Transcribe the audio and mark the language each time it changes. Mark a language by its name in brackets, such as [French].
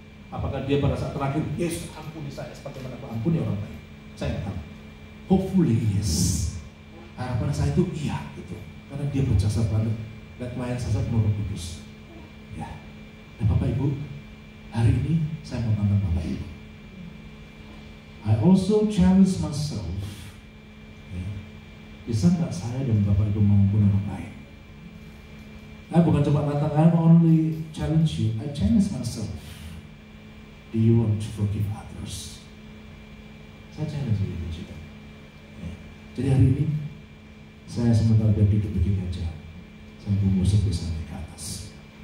[Indonesian] Apakah dia pada saat terakhir, Yesus ampuni saya seperti mana aku ampuni orang lain, saya nggak tahu. [English] Hopefully yes. [Indonesian] Harapan saya itu iya gitu, karena dia berjasa banget dan pelayan saya penuh Roh Kudus. Ya. Dan Bapak Ibu, hari ini saya mau tantang Bapak Ibu. [English] I also challenge myself. Ya. [Indonesian] Bisa nggak saya dan Bapak Ibu mengampuni orang lain? Saya bukan cuma tantang, [English] I only challenge you, I challenge myself. Do you want to forgive others? [Indonesian] Saya [English] challenge you [Indonesian] juga. Ya. Jadi hari ini saya sementara dia duduk begini aja, saya mengusap bisa naik ke atas.